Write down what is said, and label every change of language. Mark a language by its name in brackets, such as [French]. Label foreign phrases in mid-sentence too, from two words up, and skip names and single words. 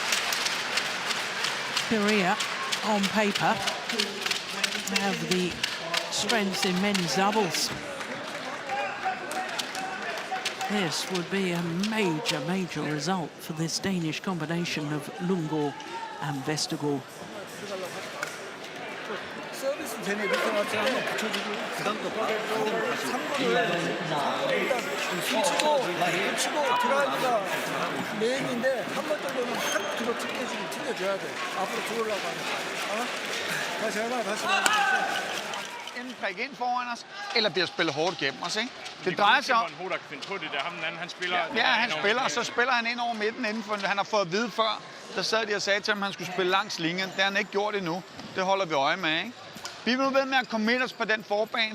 [English] Korea, on paper, have the strength in men's doubles. This would be a major, major result for this Danish combination of Lundgaard and Vestergaard. [Korean] 서비스 전에 리턴한테 한번 붙여주고 그다음부터 받아주고 3번을 일단 치고 드라이브가 메인인데 한 번 정도는 확 뒤로 튕겨줘야 돼. 앞으로 들어오려고 하니까. 다시 해봐. [Danish] Enten prikke ind foran os, eller bliver spillet hårdt gennem os, ikke? Det drejer sig om... Ja, han spiller, og så spiller han ind over midten indenfor. Han har fået at vide før, der sad de og sagde til ham, at han skulle spille langs linjen. Det har han ikke gjort endnu. Det holder vi øje med, ikke? Vi er nu ved med at komme os på den forbane.